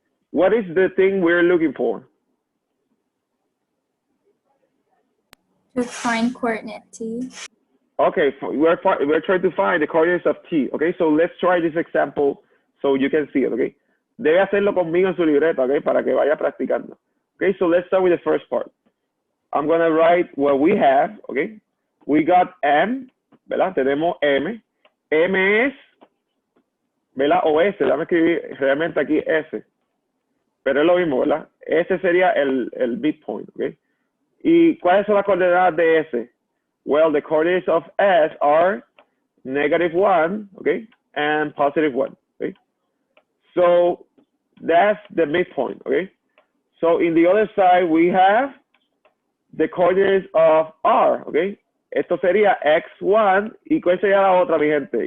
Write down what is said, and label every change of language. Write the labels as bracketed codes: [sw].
[en] What is the thing we're looking for? To find coordinate T. Okay, we're trying to find the coordinates of T. Okay, so let's try this example so you can see it. [es] Okay, debe hacerlo conmigo en su libreta. Okay, para que vaya practicando. [en] Okay, so let's start with the first part. I'm gonna write what we have. Okay, we got M, ¿verdad? [es] Tenemos M. M es, ¿verdad? O S. Déjame escribir realmente aquí S. Pero es lo mismo, ¿verdad? S sería el midpoint. Okay. ¿Y cuáles son las coordenadas de S? [en] Well, the coordinates of S are -1, okay, and +1, okay? So that's the midpoint, okay? So in the other side, we have the coordinates of R, okay? [es] Esto sería x1, ¿y cuál sería la otra, mi gente?